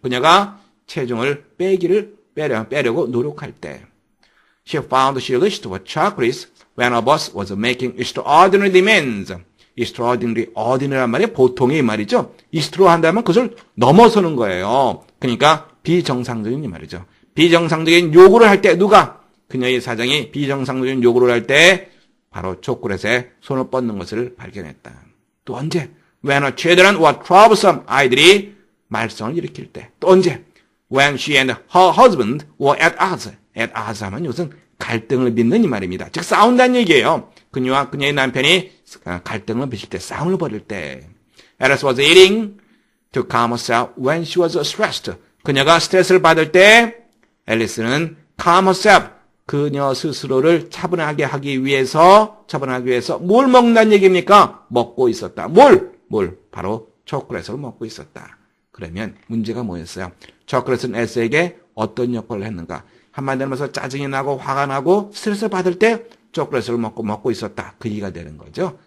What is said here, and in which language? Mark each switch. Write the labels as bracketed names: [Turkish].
[Korean] 그녀가 체중을 빼려고 노력할 때. [English] She found she reached for chocolates when her boss was making extraordinary demands. [Korean] extraordinary, ordinary란 말이 보통의 말이죠. extra 한다면 그것을 넘어서는 거예요. 그러니까 비정상적인 이 말이죠. 비정상적인 요구를 할 때 누가? 그녀의 사장이 비정상적인 요구를 할 때 바로 초콜릿에 손을 뻗는 것을 발견했다. 또 언제? [English] When her children were troublesome. [Korean] 아이들이 말썽을 일으킬 때. 또 언제? [English] When she and her husband were at odds. at odds [Korean] 하면 이것은 갈등을 빚는 이 말입니다. 즉 싸운다는 얘기예요. 그녀와 그녀의 남편이 갈등을 빚을 때, 싸움을 벌일 때. [English] Alice was eating to calm herself when she was stressed. [Korean] 그녀가 스트레스를 받을 때 앨리스는 [English] calm herself. [Korean] 그녀 스스로를 차분하게 하기 위해서 뭘 먹는다는 얘기입니까? 먹고 있었다. 뭘? 바로 초콜릿을 먹고 있었다. 그러면 문제가 뭐였어요? 초콜릿은 S에게 어떤 역할을 했는가? 한마디로 말해서 짜증이 나고 화가 나고 스트레스 받을 때 초콜릿을 먹고 있었다. 그 얘기가 되는 거죠.